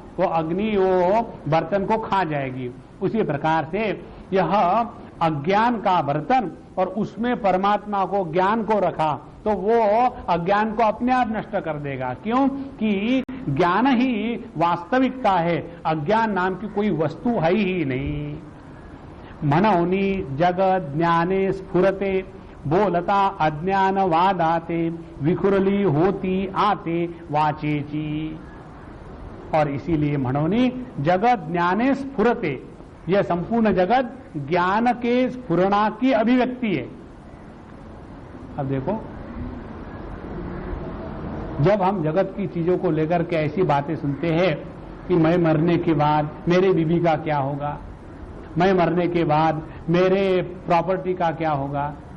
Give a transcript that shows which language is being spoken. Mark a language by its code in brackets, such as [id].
[hi] वो अग्नि वो बर्तन को खा जाएगी। उसी प्रकार से यह अज्ञान का बर्तन और उसमें परमात्मा को, ज्ञान को रखा, तो वो अज्ञान को अपने आप नष्ट कर देगा। क्यों? कि ज्ञान ही वास्तविकता है, अज्ञान नाम की कोई वस्तु है ही नहीं। [mr] मनौनी जगत ज्ञाने स्फुरते बोलता अज्ञान वादाते विखुरली होती आते वाचेची। [hi] और इसीलिए [mr] मनौनी जगत ज्ञाने स्फुरते, [hi] यह संपूर्ण जगत ज्ञान के स्फुरणा की अभिव्यक्ति है। अब देखो, जब हम जगत की चीजों को लेकर के ऐसी बातें सुनते हैं कि मैं मरने के बाद मेरे बीबी का क्या होगा, मैं मरने के बाद मेरे प्रॉपर्टी का क्या होगा।